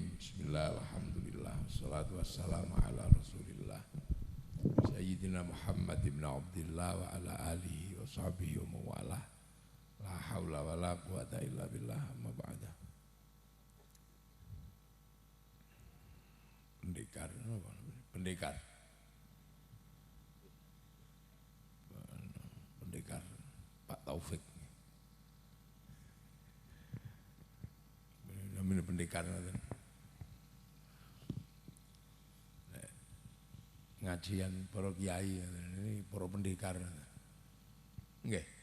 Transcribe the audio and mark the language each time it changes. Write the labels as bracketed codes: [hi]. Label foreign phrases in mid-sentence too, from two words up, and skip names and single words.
[ar] بسم الله الرحمن الرحيم. والصلاة والسلام على رسول الله سيدنا محمد ابن عبد الله وعلى آله وصحبه ومن والاه. لا حول ولا قوة إلا بالله أما بعد. [id] Pendekar apa? Pendekar Pak Taufik namanya pendekar ngajian para kiai ini para pendekar nggih